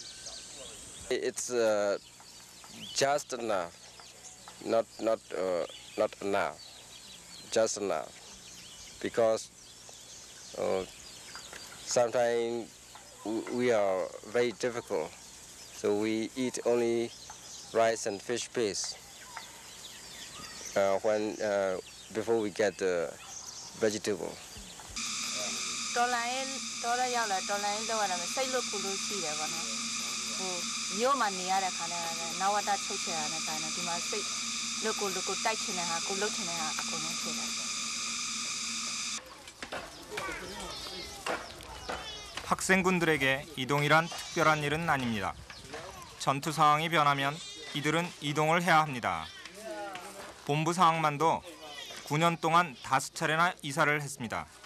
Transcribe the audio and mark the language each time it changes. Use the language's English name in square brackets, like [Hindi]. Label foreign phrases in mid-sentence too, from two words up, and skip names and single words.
[English] It's just enough, not enough, just enough, because sometimes we are very difficult, so we eat only rice and fish paste before we get the vegetable. [Burmese] တော်လိုင်းရောက်လာတော်လိုင်းတော့ရတယ်စိတ်လွတ်ကူလို့ရှိတယ်ပေါ့နော်ဟိုမြို့မှာနေရတဲ့ခါနဲ့နဝတချုပ်ချယ်ရတဲ့ခါနဲ့ဒီမှာစိတ်လွတ်ကူတိုက်ချင်တဲ့ဟာကိုလှုပ်ချင်တဲ့ဟာအကုန်လုံးဖြစ်တယ် [Korean] 학생군들에게 이동이란 특별한 일은 아닙니다. 전투 상황이 변하면 이들은 이동을 해야 합니다. 본부 상황만도 9년 동안 5차례나 이사를 했습니다.